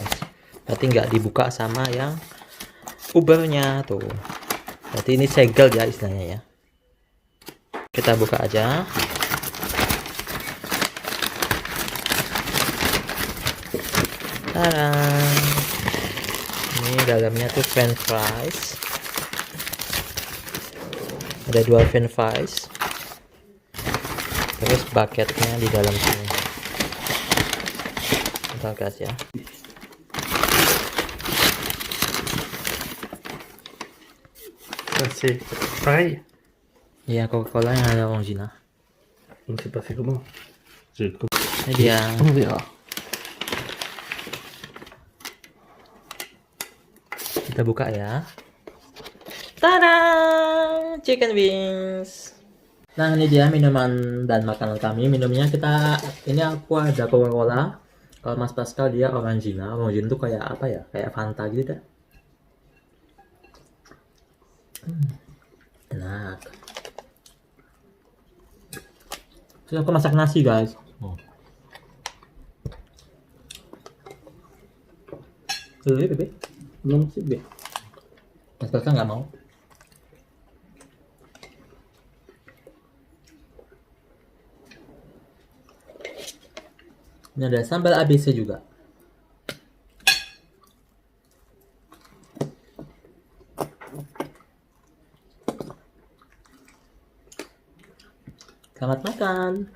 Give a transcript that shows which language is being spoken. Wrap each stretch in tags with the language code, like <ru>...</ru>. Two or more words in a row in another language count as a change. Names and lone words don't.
<id>Berarti nggak dibuka sama yang Ubernya tuh. Berarti ini segel ya istilahnya ya. Kita buka aja. Tada. Ini dalamnya tuh</id> <en>french fries.</en> <id>Ada 2</id> <en>french fries.</en> <id>Terus bucketnya di dalam sini. Bentar guys ya.</id> <fr>C'est pareil.</fr> <id>Iya, Coca-Cola yang ada orangina.</id> <fr>Donc c'est pas fait comment? C'est comme</fr> <id>Ini dia.</id> <fr>on verra.</fr> <id>Kita buka ya. Tada!</id> <en>Chicken wings.</en> <id>Nah, ini dia minuman dan makanan kami. Minumnya ini aku ada Coca-Cola. Kalau Mas Pascal dia Orangina. Orangina itu kayak apa ya? Kayak Fanta gitu dah. Enak. Terus aku masak nasi guys. Bebe.</id> <fr>Non, c'est bien.</fr> <id>Mas Pascal nggak mau. Ini ada sambal ABC juga. Selamat makan.</id>